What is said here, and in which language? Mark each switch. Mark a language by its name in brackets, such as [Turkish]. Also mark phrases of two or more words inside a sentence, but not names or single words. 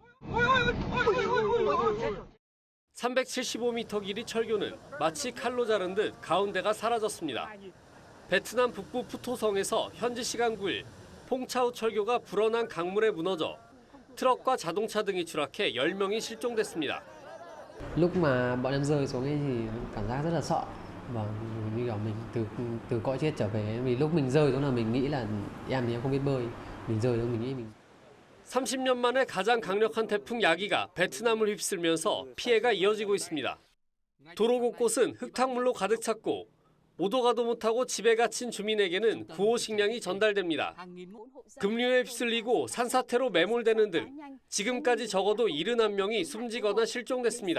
[Korean] 375m 길이 철교는 마치 칼로 자른 듯 가운데가 사라졌습니다. 베트남 북부 푸토성에서 현지 시간 9일 퐁차우 철교가 불어난 강물에 무너져 트럭과 자동차 등이 추락해 10명이 실종됐습니다. [Vietnamese] Lúc mà bọn em rơi xuống ấy thì cảm giác rất là sợ. Vâng, như kiểu mình từ cõi chết trở về. Vì lúc mình rơi xuống là mình nghĩ là em thì em không biết bơi. Mình rơi xuống mình nghĩ mình [Korean] 30년 만에 가장 강력한 태풍 야기가 베트남을 휩쓸면서 피해가 이어지고 있습니다. 도로 곳곳은 흙탕물로 가득 찼고 오도 가도 못하고 집에 갇힌 주민에게는 구호 식량이 전달됩니다. 급류에 휩쓸리고 산사태로 매몰되는 등 지금까지 적어도 71명이 숨지거나 실종됐습니다.